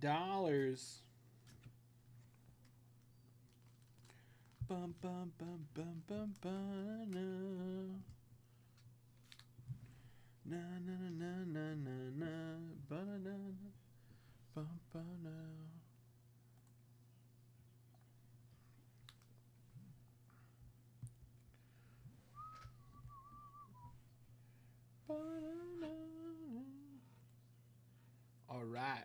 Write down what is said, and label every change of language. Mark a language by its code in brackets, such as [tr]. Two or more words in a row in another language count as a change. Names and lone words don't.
[en] Bum, bum, bum, bum, bum, bum, no. Na na na na na na ba na na ba ba na. All right.